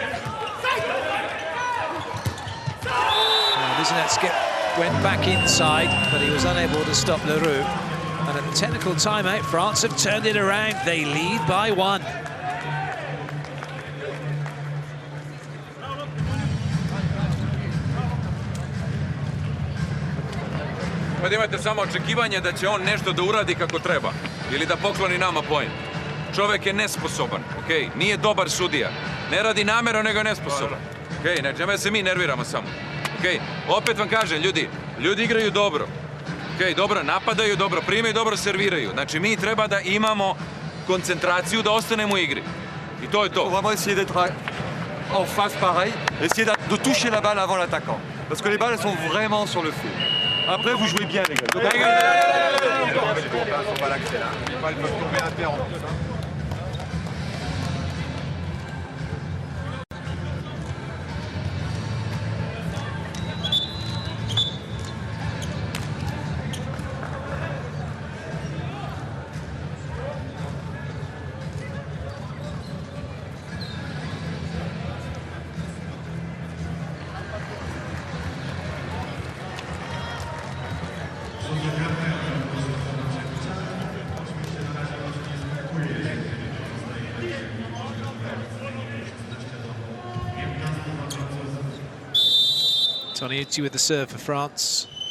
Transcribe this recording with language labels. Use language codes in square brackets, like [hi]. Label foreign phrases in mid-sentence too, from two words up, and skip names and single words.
[en] Wisniewski went back inside, but he was unable to stop Leroux. And at the technical timeout, France have turned it around. They lead by 1. [sr] Pa imate samo očekivanje da će on nešto da uradi kako treba ili da pokloni nama poen. Čovjek je nesposoban, okej? Nije dobar sudija. Ne radi namjerno, nego je nesposoban. Okej, nećemo se mi nerviramo samo. Okej, opet vam kažem, ljudi igraju dobro. Okej, dobro napadaju, dobro primaju, dobro serviraju. Znači, mi treba da imamo koncentraciju da ostanemo u igri. I to je to. [fr] On va vraiment essayer d'être en face pareil, essayer de toucher la balle avant l'attaquant. Parce que les balles sont vraiment sur le feu. Après, vous jouez bien, les gars. [en] Toniutti with the serve for France.